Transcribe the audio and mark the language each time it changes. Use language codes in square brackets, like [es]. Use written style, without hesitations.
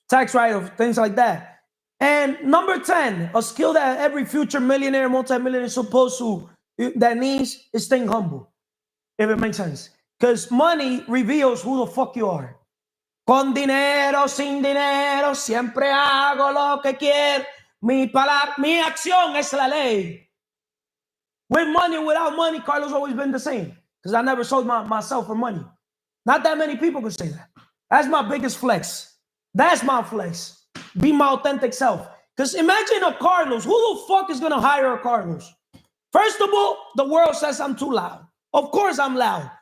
[en] Tax write-off, things like that. And number 10, a skill that every future millionaire, multimillionaire is supposed to that needs is staying humble, if it makes sense. Because money reveals who the fuck you are. [es] Con dinero, sin dinero, siempre hago lo que quiero. Mi acción es la ley. [en] With money, without money, Carlos always been the same. Because I never sold myself for money. Not that many people could say that. That's my biggest flex. That's my flex. Be my authentic self. Because imagine a Carlos. Who the fuck is going to hire a Carlos? First of all, the world says I'm too loud. Of course I'm loud.